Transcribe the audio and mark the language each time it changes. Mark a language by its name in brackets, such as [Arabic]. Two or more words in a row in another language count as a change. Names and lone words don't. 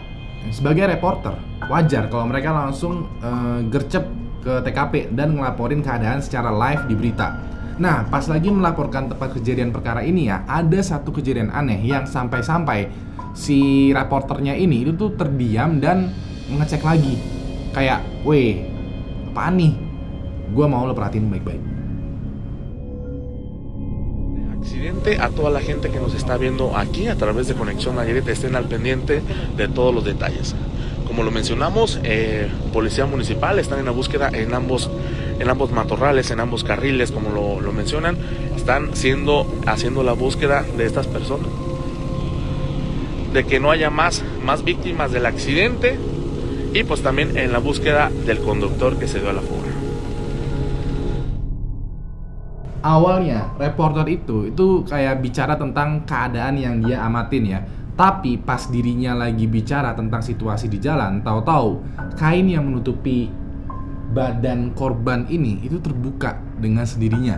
[Indonesian] Sebagai reporter, wajar kalau mereka langsung gercep ke TKP dan ngelaporin keadaan secara live di berita. Nah, pas lagi melaporkan tempat kejadian perkara ini ya, ada satu kejadian aneh yang sampai-sampai si reporternya ini itu tuh terdiam dan ngecek lagi. Kayak, weh, apaan nih? Gua mau lo perhatiin baik-baik. [Spanish] Accidente, a toda la gente que nos está viendo aquí a través de Conexión Nayarit, estén al pendiente de todos los detalles. Como lo mencionamos, Policía Municipal están en la búsqueda en ambos matorrales, en ambos carriles, como lo mencionan, están haciendo la búsqueda de estas personas, de que no haya más víctimas del accidente, y pues también en la búsqueda del conductor que se dio a la fuga. [Indonesian] Awalnya reporter itu kayak bicara tentang keadaan yang dia amatin ya. Tapi pas dirinya lagi bicara tentang situasi di jalan, tahu-tahu kain yang menutupi badan korban ini itu terbuka dengan sendirinya.